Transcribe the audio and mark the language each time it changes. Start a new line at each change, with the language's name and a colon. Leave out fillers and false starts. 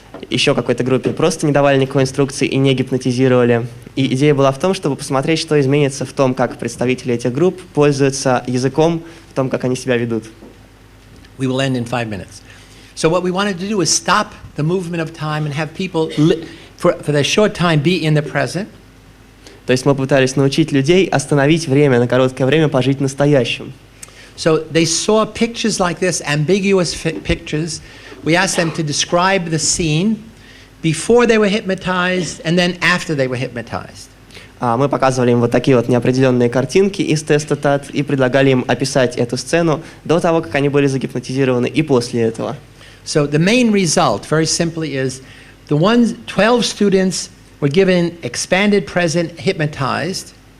Russian: Еще какой-то группе просто не давали никакой инструкции и не гипнотизировали. И идея была в том, чтобы посмотреть, что изменится в том, как представители этих групп пользуются языком, в том, как они себя ведут.
English: We will end in 5 minutes. So what we wanted to do is stop the movement of time and have people, for the short time, be in the present.
Russian: То есть мы пытались научить людей остановить время, на короткое время пожить настоящим.
English: So they saw pictures like this, ambiguous pictures. We asked them to describe the scene before they were hypnotized and then after they were hypnotized.
Russian: Мы показывали им вот такие вот неопределенные картинки из теста ТАТ и предлагали им описать эту сцену до того, как они были загипнотизированы, и после этого.
English: So the main result, very simply, is the 12 students were given expanded present hypnotized.